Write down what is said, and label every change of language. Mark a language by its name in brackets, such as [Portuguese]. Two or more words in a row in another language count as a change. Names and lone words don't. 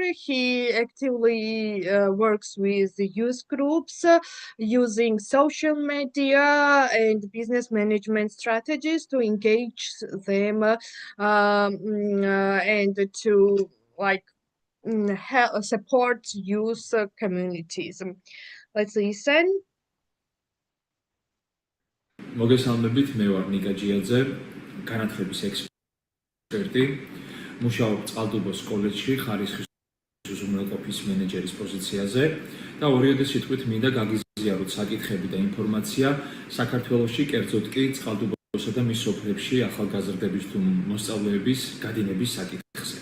[English] He actively works with the youth groups using social media and business management strategies to engage them and to help support youth communities. Let's listen. [Georgian] მოგესალმებით, მე ვარ ნიკა ჯიაძე, განათლების ექსპერტი. მუშაობ წყალტუბოს კოლეჯში ხარისხის უზრუნველყოფის მენეჯერის პოზიციაზე და ორიოდე სიტყვით მინდა გაგიზიაროთ საკითხები და ინფორმაცია საქართველოში, კერძოდ კი წყალტუბოსა და მის სოფლებში ახალგაზრდების თუ მოსწავლეების გადინების საკითხზე.